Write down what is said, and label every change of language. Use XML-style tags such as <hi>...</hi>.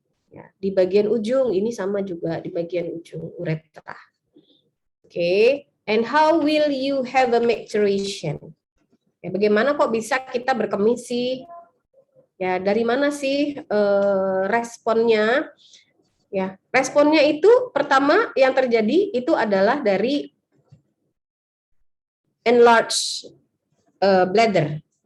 <id>Ya, di bagian ujung ini sama juga di bagian ujung uretra.</id> <en>Oke, and how will you have a micturition?</en> <id>Ya, bagaimana kok bisa kita berkemih sih? Ya, dari mana sih responnya? Ya, responnya itu pertama yang terjadi itu adalah dari enlarged bladder.</id>